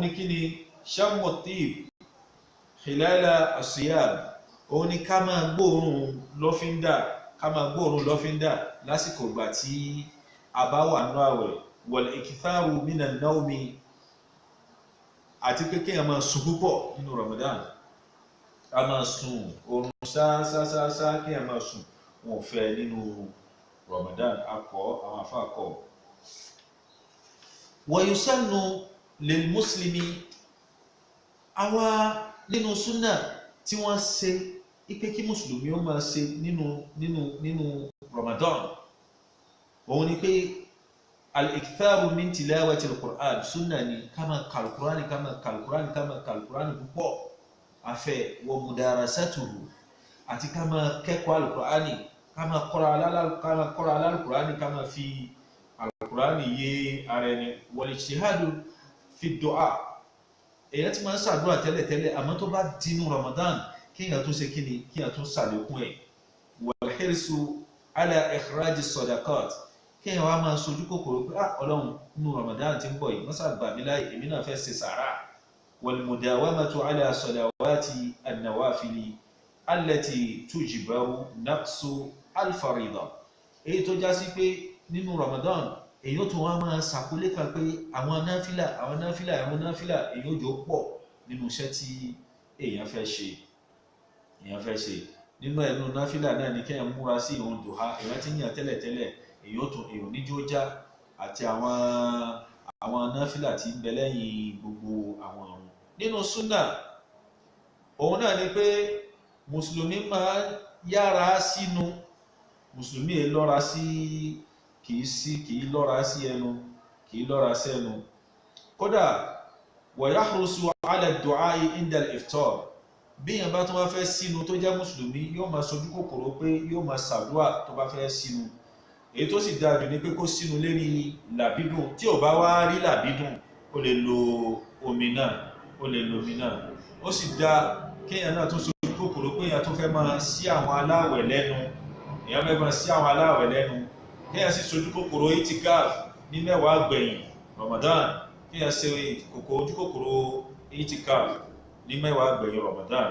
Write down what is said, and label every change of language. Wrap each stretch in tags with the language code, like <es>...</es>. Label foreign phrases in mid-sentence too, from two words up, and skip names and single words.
<yo>ni kí ni</yo> <ar>شم الطيب خلال الصيام,</ar> <yo>òun ni ká máa gbóòórùn lọ́fíńdà lásìkò ìgbà tí a bá wà nínú àwẹ̀,</yo> <ar>والإكثار من النوم,</ar> <yo>àti pé kéèyàn máa sùn púpọ̀ nínú Ramadan, a máa sùn oorun sáá kéèyàn máa sùn, wọn ò fẹ́ nínú Ramadan, àwọn àfáà kọ̀.</yo> <ar>ويسن للمسلم,</ar> <yo>àwa nínú súnà tí wọ́n ṣe ipe kí mùsùlùmí ó máa ṣe nínú Ramadan òun ni pé</yo> <ar>الإكثار من تلاوة القرآن,</ar> <yo>súnà ni ká máa ka al-Qur'ani púpọ̀, afẹ́</yo> <ar>ومدارسته,</ar> <yo>àti ká máa kẹ́kọ̀ọ́ al-Qur'ani, ká máa kọ́ra al-Qur'ani, ká máa fi al-Qur'ani yé ara ẹni.</yo> <ar>والاجتهاد في الدعاء,</ar> <yo>èyàn tí máa ń ṣàdúrà tẹ́lẹ̀tẹ́lẹ̀ àmọ́ tó bá dínú Ramadan kíyàn tó ṣe kíni kíyàn tó ṣàlékún ẹ̀.</yo> <ar>والحرص على إخراج الصدقات,</ar> <yo>kíyàn wá máa sojú kòkòrò pé Ọlọ́run nínú Ramadan tí ń bọ̀ yìí wọ́n ṣàgbà mí láì, èmi náà fẹ́ ṣe sàárà.</yo> <ar>والمداومة على صلوات النوافل التي تجبر نقص الفريضة,</ar> <yo>èyí tó já sí pé nínú Ramadan èyí ó tún wá máa ṣàkólé kan pé àwọn náfìlà èyí ó jọ pọ̀ nínú iṣẹ́ tí èèyàn fẹ́ ṣe. nínú ẹnu náfìlà náà ni kéèyàn múra sí ìrun dùhà, èèyàn ti ń yàn tẹ́lẹ̀tẹ́lẹ̀ èèyàn níjó já, àti àwọn náfìlà tí ń bẹ lẹ́yìn gbogbo àwọn ọ̀run. nínú súnà òun náà ni pé mùsùlùmí máa yára sínú, mùsùlùmí lọ́ra sí kìí lọ́ra sí ẹnu, kìí lọ́ra sẹ́nu.</yo> <ar>kódà ويحرص على الدعاء عند الإفطار,</ar> <yo>bí èèyàn bá tó bá fẹ́ sínú tó jẹ́ mùsùlùmí yóò máa sojú kòkòrò pé yóò máa ṣàdúrà tó bá fẹ́ sínú. èyí tó sì dáa jù ní pé kó sínú lérí làbídùn, tí ò bá wá rí làbídùn ó lè lo omi náà. ó sì dáa kéèyàn náà tó sojú kòkòrò pé èèyàn tó fẹ́ máa sí àwọn aláwẹ̀ lẹ́nu, kéèyàn sì sojú kòkòrò itikaf ní mẹ́wàá gbẹ̀yìn Ramadan, kéèyàn ṣe ojú kòkòrò itikaf ní mẹ́wàá gbẹ̀yìn Ramadan.</yo>